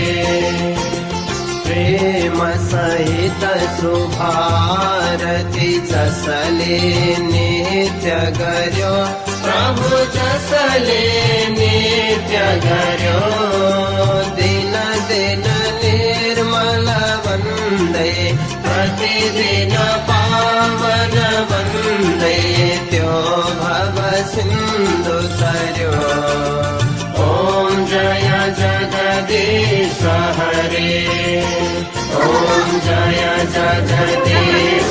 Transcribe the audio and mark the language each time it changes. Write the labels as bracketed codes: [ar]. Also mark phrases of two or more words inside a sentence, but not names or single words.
[ne] प्रेम सहित सुभारती जसले नित्य गर्यो प्रभु जसले नित्य गर्यो दिन दिन निर्मल वन्दे प्रतिदिन पावन वन्दे त्यो भव सिन्धु तरयो [hi] ओम जय जगदीश हरे ओम जय जगदीश